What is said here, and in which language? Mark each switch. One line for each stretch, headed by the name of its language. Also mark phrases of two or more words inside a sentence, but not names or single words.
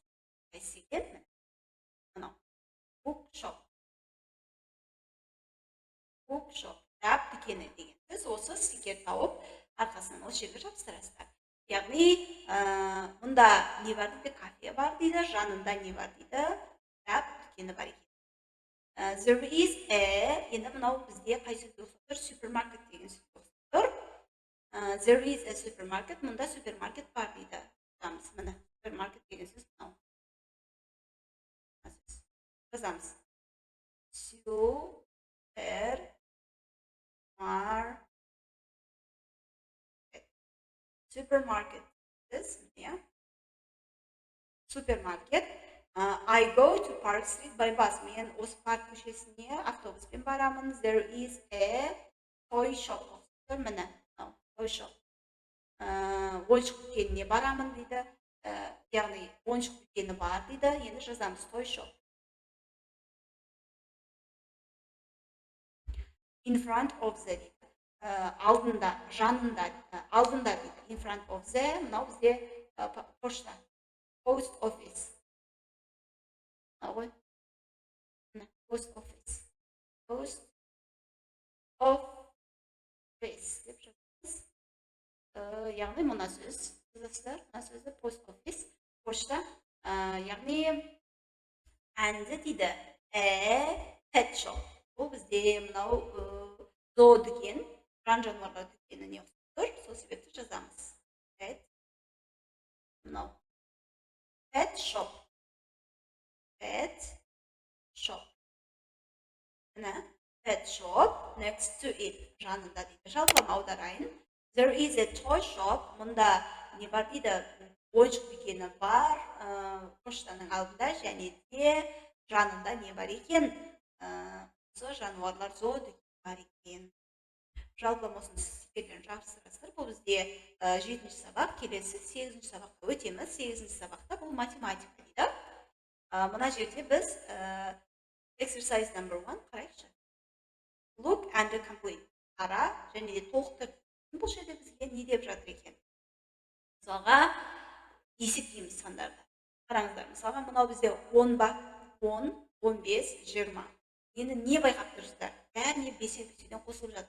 Kazakh: Қайсы екен? Мынау.
English: Book shop. Book shop.
Kazakh: Кітап дүкені деген сөз. Осы стикер тауып арқасынан осы жерге жабыстырасыздар. Яғни, мұнда не бар дейді? Кафе бар дейді, жанында не бар дейді? Кітап дүкені бар екен.
English: There is a,
Kazakh: енді мынау бізде қай сөз ұқсап тұр? Супермаркет деген сөз ұқсап тұр.
English: There is a supermarket,
Kazakh: мұнда супермаркет бар дейді. Міне, супермаркет деген сөз мынау. Жазамыз.
English: Supermarket. Yeah. Supermarket. I go to Park Street by bus.
Kazakh: Мен осы парк көшесіне автобуспен барамын.
English: There is a toy shop. Міне, toy shop.
Kazakh: Ойыншық дүкеніне барамын дейді. Яғни ойыншық дүкені бар дейді. Енді жазамыз
English: toy shop. In front of the
Kazakh: алдында, жанында, алдында дейді.
English: In front of the,
Kazakh: мынау бізде пошта.
English: Post office. Post office. Post office.
Kazakh: Деп жазамыз. Яғни мына сөз. Жазасыздар, мына сөзді
English: post office.
Kazakh: Пошта. Яғни әнді дейді.
English: Pet shop.
Kazakh: Бұл бізде мынау зоодүкен. Жан-жануарлар дүкеніне ұқсап тұр. Сол себепті жазамыз. Мынау.
English: Pet shop. Pet shop. Міне, pet shop next to it.
Kazakh: Жанында дейді. Жалпылама аударайын.
English: There is a toy shop.
Kazakh: Мұнда не бар дейді? Ойыншық дүкені бар. Поштаның алдында және де жанында не бар екен? Осы жануарлар зоодүкені бар екен. Жалпылама осыны стикерлерін жабыстырасыздар. Бұл бізде 7-ші сабақ, келесі 8-ші сабақта өтеміз. 8-ші сабақта бұл математика дейді. Мына жерде біз
English: exercise number
Kazakh: 1 қарайықшы.
English: Look and complete.
Kazakh: Қара және де толықтыр. Бұл жерде бізге не деп жатыр екен? Мысалға, есептейміз сандарды. Қараңыздар, мысалға, мынау бізде 10 ба? 10, 15, 20. Енді не байқап тұрсыздар? Бәріне 5-ден қосылып жатыр.